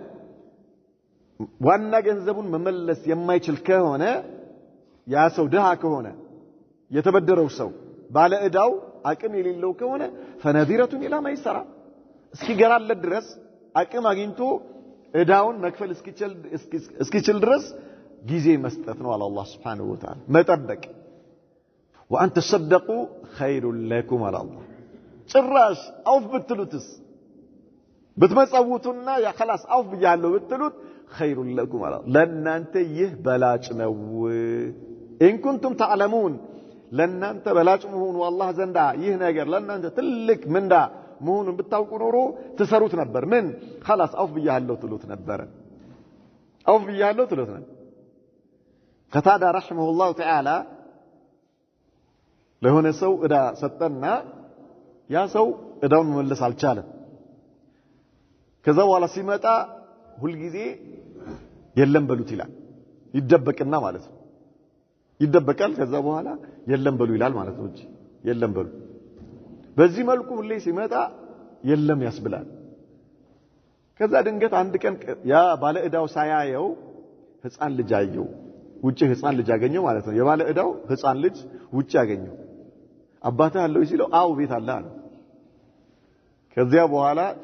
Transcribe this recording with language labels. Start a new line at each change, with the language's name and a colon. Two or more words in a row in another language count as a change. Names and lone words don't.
Amharic: ዋና ገንዘቡን መመለስ የማይችል ከሆነ ያ ሰው ድሃ ከሆነ የተበደረው ሰው ባለ ዕዳው አቅም የሌለው ከሆነ
Arabic: فنظرة إلى ميسرة
Amharic: እስኪገራለት ድረስ አቅም አግኝቶ ዕዳውን መክፈል እስኪችል ድረስ ጊዜ መስጠት ነው አለ አላህ
Arabic: سبحانه وتعالى።
Amharic: መጠበቅ
Arabic: وأن تصدقوا خير لكم على الله
Amharic: ጭራሽ አውፍ ብትሉትስ ብትመጸውቱና ያ خلاص አውፍ ብያለሁ ብትሉት
Arabic: خير لكم على الله
Amharic: ለእናንተ ይህ በላጭ ነው።
Arabic: إن كنتم تعلمون
Amharic: ለእናንተ በላጭ መሆኑ አላህ ዘንዳ ይህ ነገር ለእናንተ ትልቅ ምንዳ መሆኑን ብታውቁ ኖሮ ትሰሩት ነበር ምን خلاص አውፍ ብያለሁ ትሉት ነበር አውፍ ብያለሁ ትሉት ነበር
Arabic: قتادة رحمه الله تعالى
Amharic: ለሆነ ሰው እዳ ሰጠና ያ ሰው እዳውን መመለስ አልቻለም ከዛ በኋላ ሲመጣ ሁሉ ጊዜ የለም በሉት ይላል ይደበቅና ማለት ነው ይደበቃል ከዛ በኋላ የለም በሉ ይላል ማለት ነው የለም በሉ በዚህ መልኩ ሁሌ ሲመጣ የለም ያስብላል ከዛ ድንገት አንድ ቀን ያ ባለ እዳው ሳያየው ህፃን ልጅ አየው ውጪ ህፃን ልጅ አገኘው ማለት ነው የባለ እዳው ህፃን ልጅ ውጪ አገኘው አባታ አለው ሲለው አው ቤት አለ አለ ከዚያ በኋላ